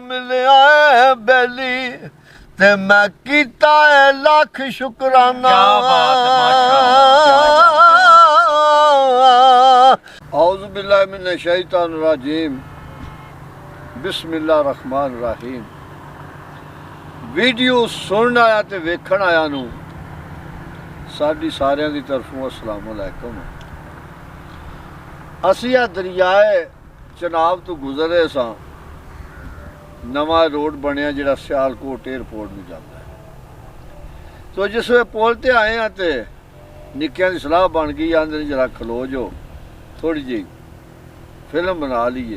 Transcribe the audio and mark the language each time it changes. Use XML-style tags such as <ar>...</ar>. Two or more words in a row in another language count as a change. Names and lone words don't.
<pa>ਮਿਲਿਆ ਏ ਬੈਲੀ ਤੇ ਮੈਂ ਕੀਤਾ ਏ ਲੱਖ ਸ਼ੁਕਰਾਨਾ।</pa> <ar>أعوذ بالله من الشيطان الرجيم بسم الله الرحمن الرحيم.</ar> <pa>ویڈیو سنن آیا تے ویکھن آیا نوں ساڈی ساریاں دی طرفوں</pa> <ar>السلام عليكم.</ar> <pa>اسیں آ دریائے چناب توں گزرے ساں، نواں روڈ بنیا جہڑا سیالکوٹ ایئرپورٹ نوں جاندا ہے. تو جس ویلے پل تے آئے ہاں تے نکیاں دی صلاح بن گئی، آندے ذرا کھلو جو تھوڑی جی فلم بنا لیے.</pa>